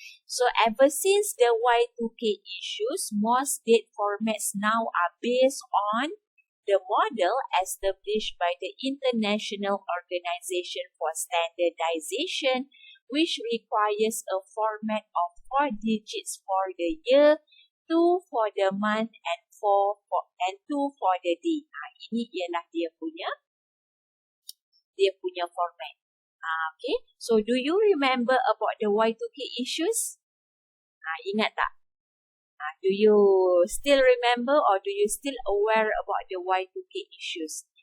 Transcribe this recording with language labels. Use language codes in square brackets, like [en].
[en] So ever since the Y2K issues, most date formats now are based on the model established by the International Organization for Standardization, which requires a format of 4 digits for the year, 2 for the month, and 2 for the day. [ms] Ini ialah dia punya format. [en] Okay, so do you remember about the Y2K issues? [ms] Ingat tak? [en] Do you still remember or do you still aware about the Y2K issues?